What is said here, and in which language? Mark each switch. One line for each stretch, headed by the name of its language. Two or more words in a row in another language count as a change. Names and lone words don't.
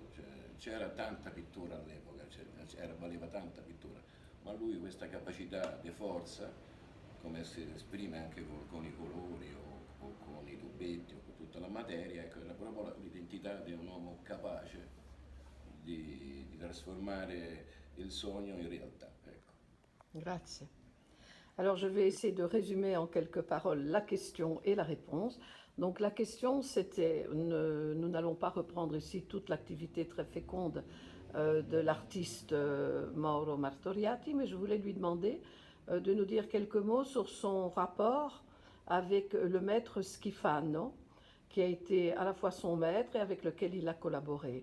Italian: Cioè, c'era tanta pittura all'epoca, valeva tanta pittura, ma lui questa capacità di forza, come si esprime anche con i colori o con i tubetti o con tutta la materia, ecco, era proprio l'identità di un uomo capace di trasformare il sogno in realtà. Ecco. Grazie.
French: Alors, je vais essayer de résumer en quelques paroles la question et la réponse. Donc, la question, c'était, nous n'allons pas reprendre ici toute l'activité très féconde de l'artiste Mauro Martoriati, mais je voulais lui demander de nous dire quelques mots sur son rapport avec le maître Schifano, qui a été à la fois son maître et avec lequel il a collaboré.